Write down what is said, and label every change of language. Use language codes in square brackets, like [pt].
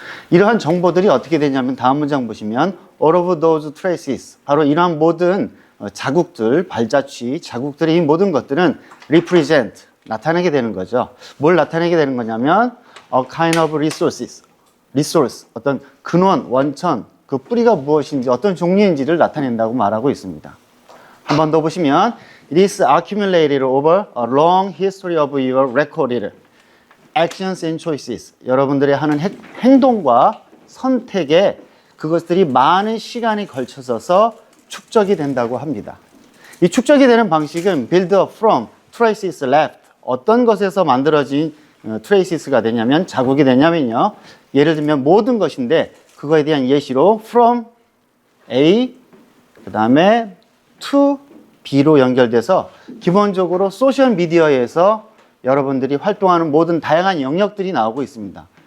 [ko] 이러한 정보들이 어떻게 되냐면 다음 문장 보시면 [en] all of those traces, [ko] 바로 이러한 모든 자국들, 발자취, 자국들의 이 모든 것들은 represent, 나타내게 되는 거죠. 뭘 나타내게 되는 거냐면 [en] a kind of resources, resource, [ko] 어떤 근원, 원천, 그 뿌리가 무엇인지 어떤 종류인지를 나타낸다고 말하고 있습니다. [en] 한 번 더 보시면 It is accumulated over a long history of your recorded actions and choices. [ko] 여러분들이 하는 행동과 선택에 그것들이 많은 시간이 걸쳐져서 축적이 된다고 합니다. 이 축적이 되는 방식은 [en] build up from traces left. [ko] 어떤 것에서 만들어진 traces가 되냐면, 자국이 되냐면요, 예를 들면 모든 것인데 그거에 대한 예시로 from A 그 다음에 to B로 연결돼서 기본적으로 소셜미디어에서 여러분들이 활동하는 모든 다양한 영역들이 나오고 있습니다.